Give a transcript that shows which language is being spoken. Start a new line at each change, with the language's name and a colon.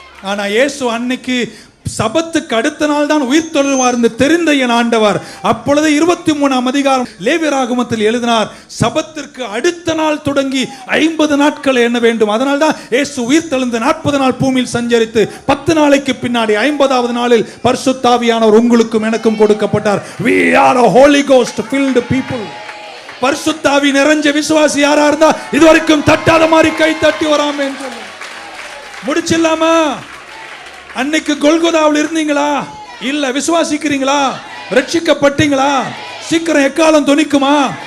Tamil: ஆனா இயேசு அன்னைக்கு சபத்துக்கு அடுத்த நாள் தான் உயிர் தொழுவார் என்று தெரிந்த என் ஆண்டவர் அப்பொழுது 23ஆம் அதிகாரம் லேவியராகமத்தில் எழுதினார், சபத்திற்கு அடுத்த நாள் தொடங்கி 50 நாட்கள் என்ன வேண்டும். அதனால் தான் இயேசு உயிர் தெழுந்து 40 நாள் பூமியில் சஞ்சரித்து 10 நாளைக்கு பின்னாடி 50வது நாளில் பரிசுத்த ஆவியானவர் உங்களுக்கும் எனக்கும் கொடுக்கப்பட்டார்.
English: We are a Holy Ghost filled people.
Tamil: பரிசுத்த ஆவி நிறைஞ்ச விசுவாசி யாரா இருந்தா இதுவரைக்கும் தட்டாத மாதிரி கை தட்டி வராம முடிச்சிடலாமா? அன்னைக்கு கொல்கொதாவில் இருந்தீங்களா? இல்ல. விசுவாசிக்கிறீங்களா? ரட்சிக்கப்பட்டீங்களா? சீக்கிரம் எக்காலம் தொனிக்குமா?